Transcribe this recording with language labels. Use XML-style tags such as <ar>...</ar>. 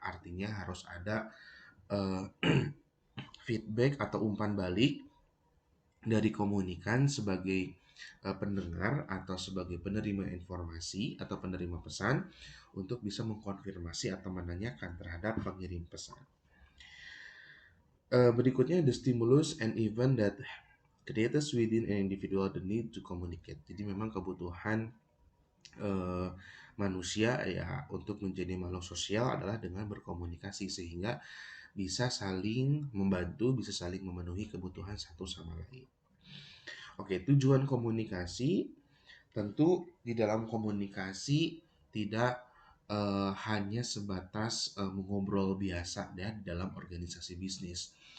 <id>Artinya harus ada uh, feedback atau umpan balik dari komunikan sebagai pendengar atau sebagai penerima informasi atau penerima pesan untuk bisa mengkonfirmasi atau menanyakan terhadap pengirim pesan.</id> <en>Berikutnya, the stimulus and event that creates within an individual the need to communicate.</en> <id>Jadi memang kebutuhan manusia ya untuk menjadi makhluk sosial adalah dengan berkomunikasi, sehingga bisa saling membantu, bisa saling memenuhi kebutuhan satu sama lain. Oke, tujuan komunikasi tentu di dalam komunikasi tidak hanya sebatas mengobrol biasa ya di dalam organisasi bisnis.</id>